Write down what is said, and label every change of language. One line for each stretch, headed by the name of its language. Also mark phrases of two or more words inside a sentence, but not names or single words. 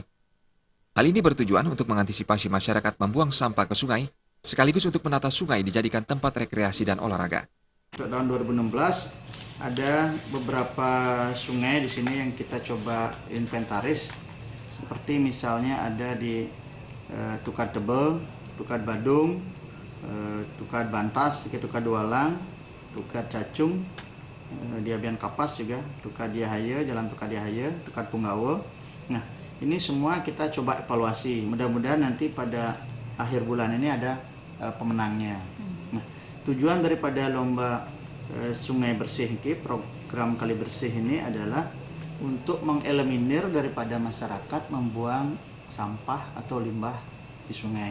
Indonesian: Hal ini bertujuan untuk mengantisipasi masyarakat membuang sampah ke sungai, sekaligus untuk menata sungai dijadikan tempat rekreasi dan olahraga. Untuk tahun 2016 ada beberapa sungai di sini yang kita coba inventaris, seperti misalnya ada di Tukad Tebel, Tukad Badung, Tukad Bantas, Tukad Dualang, Tukad Cacung, Diabian Kapas juga, Tukad Diahaya, Jalan Tukad Diahaya, Tukad Punggawa. Nah, ini semua kita coba evaluasi. Mudah-mudahan nanti pada akhir bulan ini ada pemenangnya. Nah, tujuan daripada lomba sungai bersih ini, program kali bersih ini adalah untuk mengeliminir daripada masyarakat membuang sampah atau limbah di sungai.